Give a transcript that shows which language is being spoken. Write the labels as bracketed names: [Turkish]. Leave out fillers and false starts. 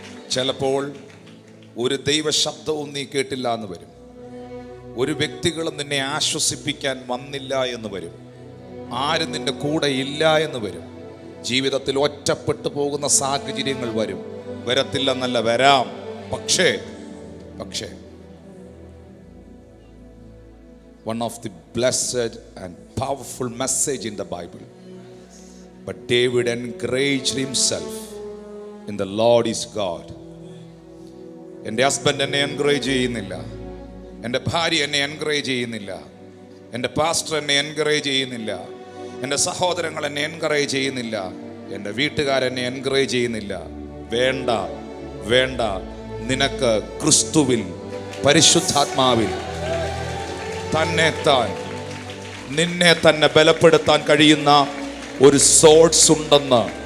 [Malayalam] ചിലപ്പോൾ ഒരു ദൈവ ശബ്ദവും നീ കേട്ടില്ല എന്ന് വരും. ഒരു വ്യക്തികളും നിന്നെ ആശ്വസിപ്പിക്കാൻ വന്നില്ല എന്ന് വരും. ആരും നിന്റെ കൂടെ ഇല്ല എന്ന് വരും. ജീവിതത്തിൽ ഒറ്റപ്പെട്ടു പോകുന്ന സാഹചര്യങ്ങൾ വരും. വരത്തില്ലെന്നല്ല, വരാം. [English] പക്ഷേ one of the blessed and powerful message in the Bible, but David encouraged himself in the Lord is God. [Malayalam] എൻ്റെ ഹസ്ബൻഡ് എന്നെ എൻകറേജ് ചെയ്യുന്നില്ല, എൻ്റെ ഭാര്യ എന്നെ എൻകറേജ് ചെയ്യുന്നില്ല, എൻ്റെ പാസ്റ്റർ എന്നെ എൻകറേജ് ചെയ്യുന്നില്ല, എൻ്റെ സഹോദരങ്ങൾ എന്നെ എൻകറേജ് ചെയ്യുന്നില്ല, എൻ്റെ വീട്ടുകാരെന്നെ എൻകറേജ് ചെയ്യുന്നില്ല. വേണ്ട വേണ്ട, നിനക്ക് ക്രിസ്തുവിൽ പരിശുദ്ധാത്മാവിൽ തന്നെത്താൻ നിന്നെ തന്നെ ബലപ്പെടുത്താൻ കഴിയുന്ന ഒരു സോഴ്സ് ഉണ്ടെന്ന്.